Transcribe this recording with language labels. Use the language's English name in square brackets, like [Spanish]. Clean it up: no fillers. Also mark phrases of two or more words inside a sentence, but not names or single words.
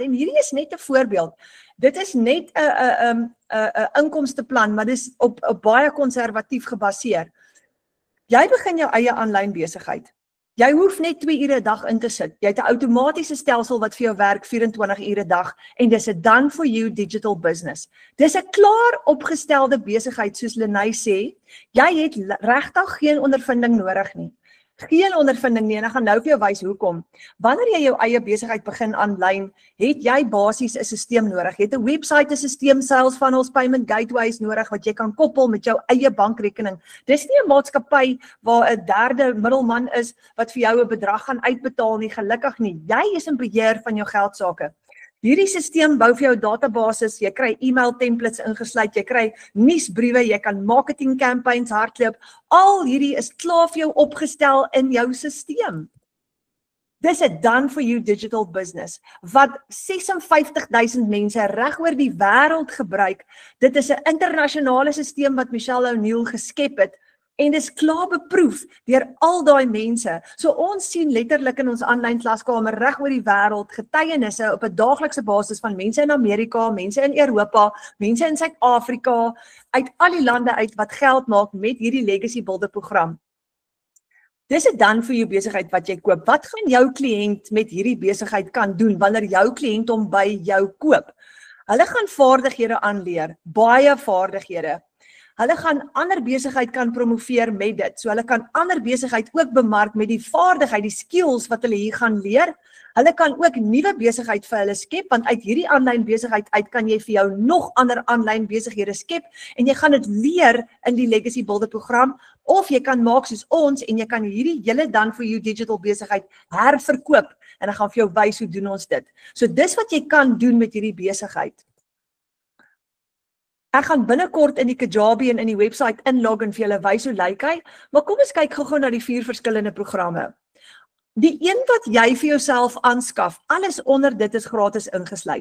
[Afrikaans] En hierdie is net 'n voorbeeld. Dit is net 'n inkomsteplan, maar dis op baie konservatief gebaseer. Jy begin jou eie aanlyn besigheid. Jy hoef net 2 ure 'n dag in te sit. Jy het 'n outomatiese stelsel wat vir jou werk 24 ure 'n dag en dis 'n [English] done for you digital business. [Afrikaans] Dis 'n klaar opgestelde besigheid soos Lenay sê. Jy het regtig geen ondervinding nodig nie. Geen ondervinding nie en ek gaan nou vir jou wys hoekom. Wanneer jy jou eie besigheid begin aanlyn, het jy basies 'n stelsel nodig. Jy het 'n webwerf, 'n stelsel, [English] sales funnels, payment gateways [Afrikaans] nodig wat jy kan koppel met jou eie bankrekening. Dis nie 'n maatskappy waar 'n derde middelman is wat vir jou 'n bedrag gaan uitbetaal nie, gelukkig nie. Jy is in beheer van jou geldsaake. Hierdie stelsel bou vir jou databases, jy kry [English] e-mail templates [Afrikaans] ingesluit, jy kry nuusbriewe, jy kan [English] marketing campaigns [Afrikaans] hardloop. Al hierdie is klaar vir jou opgestel in jou stelsel. Dis 'n [English] done for you digital business [Afrikaans] wat 56,000 mense reg oor die wêreld gebruik. Dit is 'n internasionale stelsel wat Michelle O'Neill geskep het. En dis klaar beproef deur al daai mense. So ons sien letterlik in ons aanlyn klaskamer reg oor die wêreld getuienisse op 'n daaglikse basis van mense in Amerika, mense in Europa, mense in Suid-Afrika, uit al die lande uit wat geld maak met hierdie Legacy Builder program. Dis 'n [English] done for you [Afrikaans] besigheid wat jy koop. Wat gaan jou kliënt met hierdie besigheid kan doen wanneer jou kliënt hom by jou koop? Hulle gaan vaardighede aanleer, baie vaardighede. Hulle gaan ander besigheid kan promoveer met dit. So hulle kan ander besigheid ook bemark met die vaardigheid, die skills wat hulle hier gaan leer. Hulle kan ook nuwe besigheid vir hulle skep, want uit hierdie aanlyn besigheid uit kan jy vir jou nog ander aanlyn besighede skep en jy gaan dit leer in die Legacy Builder program, of jy kan maak soos ons en jy kan hierdie hele [English] done for you digital [Afrikaans] besigheid herverkoop en ek gaan vir jou wys hoe doen ons dit. So dis wat jy kan doen met hierdie besigheid. Ek gaan binnekort in die Kajabi en in die website inlog en vir julle wys hoe lyk hy, maar kom ons kyk gou-gou na die 4 verskillende programme. Die een wat jy vir jouself aanskaf, alles onder dit is gratis ingesluit.